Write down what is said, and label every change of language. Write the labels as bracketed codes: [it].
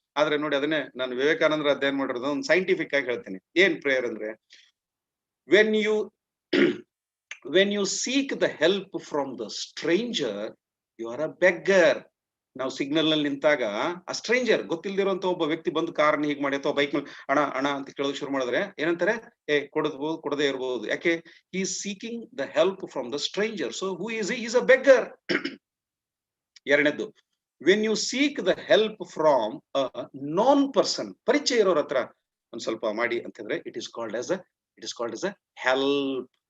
[kn] ಆದ್ರೆ ನೋಡಿ, ಅದನ್ನೇ ನಾನು ವಿವೇಕಾನಂದರ ಅಧ್ಯಯನ ಮಾಡಿರೋದು ಒಂದು ಸೈಂಟಿಫಿಕ್ ಆಗಿ ಹೇಳ್ತೀನಿ. ಏನ್ ಪ್ರೇಯರ್ ಅಂದ್ರೆ, [en] when you seek the help from the stranger, you are a beggar. [kn] ನಾವು ಸಿಗ್ನಲ್ ನಲ್ಲಿ ನಿಂತಾಗ ಆ ಸ್ಟ್ರೇಂಜರ್, ಗೊತ್ತಿಲ್ದಿರೋಂತ ಒಬ್ಬ ವ್ಯಕ್ತಿ ಬಂದು ಕಾರನ್ನ ಹೀಗೆ ಮಾಡಿ ಅಥವಾ ಬೈಕ್ ಮೇಲೆ ಅಣ ಅಂತ ಕೇಳೋದಕ್ಕೆ ಶುರು ಮಾಡಿದ್ರೆ ಏನಂತಾರೆ? ಕೊಡಬಹುದು, ಕೊಡದೇ ಇರಬಹುದು. ಯಾಕೆ? [en] he is seeking the help from the stranger. So who is he? He is a beggar. [kn] ಎರಡನೇದ್ದು, [en] when you seek the help from a known person, [kn] ಪರಿಚಯ ಇರೋರ ಹತ್ರ ಒಂದ್ ಸ್ವಲ್ಪ ಮಾಡಿ ಅಂತಂದ್ರೆ [en] it is called as a help.